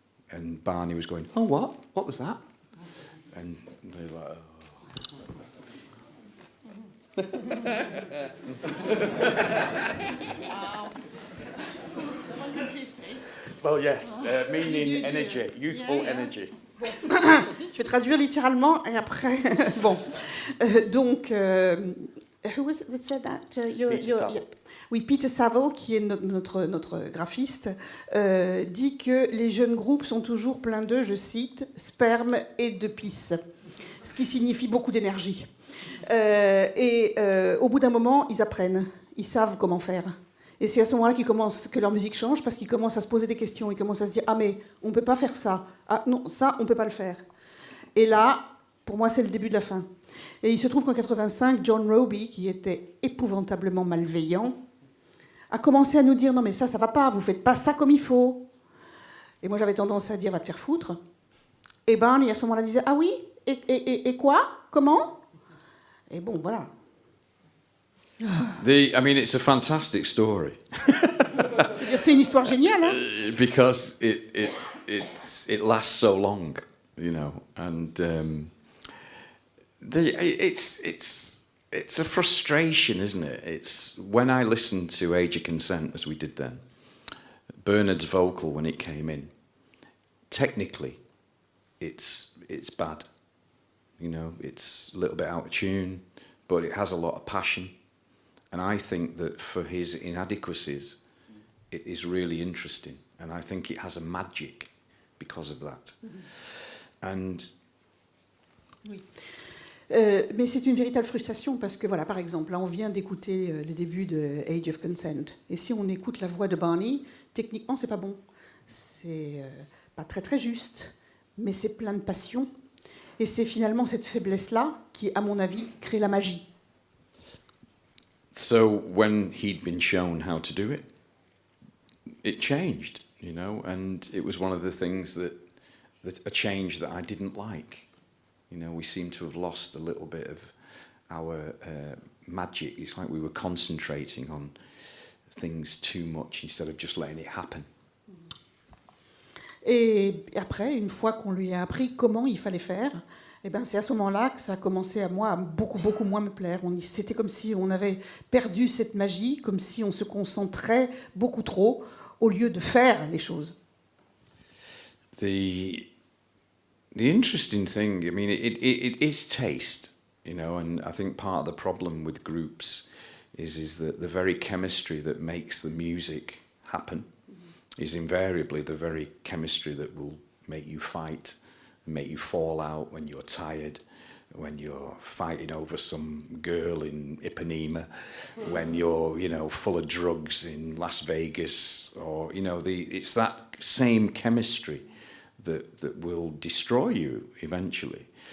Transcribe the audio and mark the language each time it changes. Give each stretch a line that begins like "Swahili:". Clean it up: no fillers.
English: And Barney was going, oh, what? What was that? And they were like, oh. Well, yes, meaning energy, youthful energy.
French: Je vais traduire littéralement et après, bon. Donc,
English: who was it that said that?
French: Oui, Peter Saville, qui est notre graphiste, dit que les jeunes groupes sont toujours pleins de, je cite, sperme et de pisse, ce qui signifie beaucoup d'énergie. Au bout d'un moment, ils apprennent, ils savent comment faire. Et c'est à ce moment-là que leur musique change, parce qu'ils commencent à se poser des questions, ils commencent à se dire « Ah mais on ne peut pas faire ça, ah non, ça on ne peut pas le faire ». Et là, Pour moi, c'est le début de la fin. Et il se trouve qu'en 85, John Roby, qui était épouvantablement malveillant, a commencé à nous dire « Non mais ça va pas, vous faites pas ça comme il faut ». Et moi, j'avais tendance à dire « Va te faire foutre ». Et Barney, à ce moment-là, disait « Ah oui, et quoi? Comment ?» Et bon, voilà.
English: I mean, it's a fantastic story.
French: C'est une histoire géniale, hein?
English: Because it lasts so long, you know, and it's a frustration, isn't it? It's when I listened to Age of Consent, as we did then, Bernard's vocal when it came in, technically, it's bad. You know, it's a little bit out of tune, but it has a lot of passion. And I think that for his inadequacies, it is really interesting. And I think it has a magic because of that. And
French: oui. Mais c'est une véritable frustration parce que, voilà, par exemple, là, on vient d'écouter le début de Age of Consent. Et si on écoute la voix de Barney, techniquement, c'est pas bon. C'est pas très, très juste, mais c'est plein de passion. Et c'est finalement cette faiblesse-là qui, à mon avis, crée la magie.
English: So when he'd been shown how to do it, it changed, you know, and it was one of the things that a change that I didn't like. You know, we seem to have lost a little bit of our magic. It's like we were concentrating on things too much instead of just letting it happen.
French: Et après, une fois qu'on lui a appris comment il fallait faire, eh ben, c'est à ce moment-là que ça a commencé à moi à beaucoup, beaucoup moins me plaire. C'était comme si on avait perdu cette magie, comme si on se concentrait beaucoup trop au lieu de faire les choses.
English: The interesting thing, I mean, it is taste, you know, and I think part of the problem with groups is that the very chemistry that makes the music happen is invariably the very chemistry that will make you fight, make you fall out when you're tired, when you're fighting over some girl in Ipanema, when you're, you know, full of drugs in Las Vegas, or, you know, it's that same chemistry that will destroy you eventually.